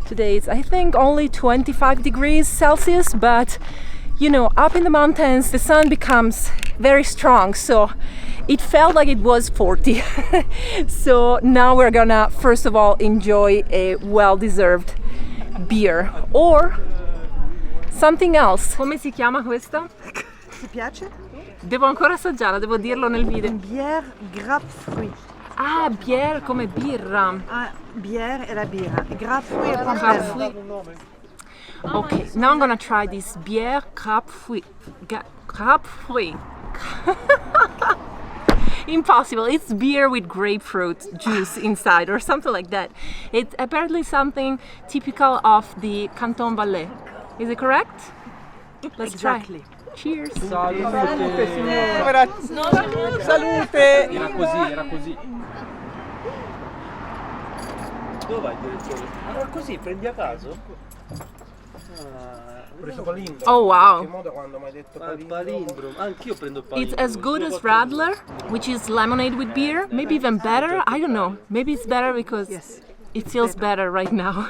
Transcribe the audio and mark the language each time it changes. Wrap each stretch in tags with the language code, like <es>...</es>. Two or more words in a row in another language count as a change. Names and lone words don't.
<en>Today it's I think only 25 degrees Celsius, but you know, up in the mountains the sun becomes very strong, so it felt like it was 40. So now we're gonna first of all enjoy a well-deserved beer or something else.</en> <it>Come si chiama questa? Ti piace? Devo ancora assaggiarla, devo dirlo nel video. Bière grapefruit. Ah, bière come birra. Ah, bière è la birra. Grapefruit è pompelmo.</it> <en>Okay, now I'm gonna try this bière grapefruit. Grapefruit. Impossible. It's beer with grapefruit juice inside or something like that. It's apparently something typical of the canton Valais. Is it correct? Let's Exactly. try. Cheers.</en> <it>Salute signora. Salute. Era così, era così. Dove vai il direttore? Ah, così, prendi a caso? Ho preso palindromo. Oh, wow. In che modo quando mi hai detto palindromo? Palindromo. Anch'io prendo il</it> <en>It's</en> <it>palindromo.</it> <en>as good as Radler, which is lemonade with beer. Maybe even better. I don't know. Maybe it's better because it feels better right now.</en>